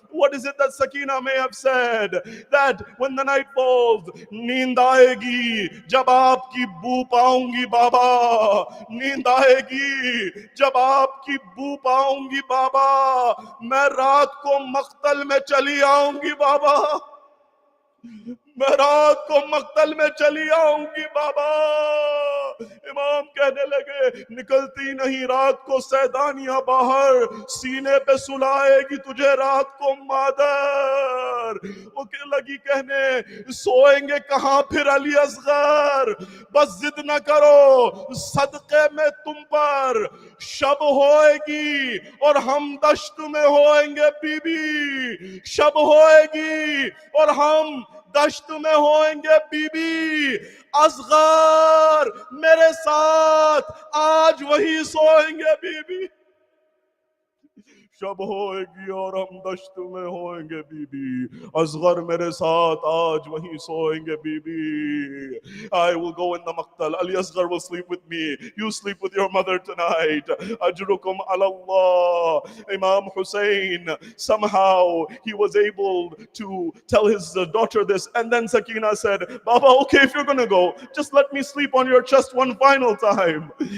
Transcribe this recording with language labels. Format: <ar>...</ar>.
<en>What is it that Sakina may have said? That when the night falls,</en> <hi>"Neend aayegi jab aapki boo paungi baba, neend aayegi jab aapki boo paungi baba, main raat ko maqtal mein chali aaungi baba, मैं रात को मक्तल में चली आऊंगी बाबा." इमाम कहने लगे, "निकलती नहीं रात को सैदानियां बाहर, सीने पे सुलाएगी तुझे रात को मादर." वो लगी कहने, "सोएंगे कहां फिर अली असगर, बस जिद न करो सदके में तुम पर, शब होएगी और हम दश्त में होएंगे बीबी, शब होएगी और हम दश्त में होएंगे बीबी, असगर मेरे साथ आज वही सोएंगे बीबी, शब होएगी और हम दश्त में होएंगे बीबी, असगर मेरे साथ आज वहीं सोएंगे बीबी."</hi> <en>I will go in the maqtal. Ali Asghar will sleep with me. You sleep with your mother tonight.</en> <ar>Ajrukum ala Allah.</ar> <en>Imam Hussein, somehow he was able to tell his daughter this. And then Sakina said, "Baba, okay, if you're going to go, just let me sleep on your chest one final time."</en>